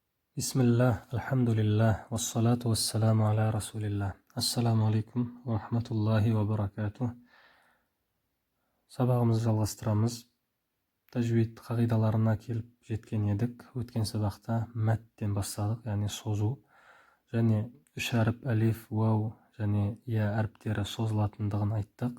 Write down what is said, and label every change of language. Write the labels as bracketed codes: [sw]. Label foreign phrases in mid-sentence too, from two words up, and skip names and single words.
[ar] بسم الله، الحمد لله، والصلاة والسلام على رسول الله. السلام عليكم ورحمة الله وبركاته. [kk] Сабағымызды жалғастырамыз. Тәжвид қағидаларына келіп жеткен едік. Өткен сабақта мәттен бастадық, яғни созу. Және үш әріп әлиф, уау және я әріптері созылатындығын айттық.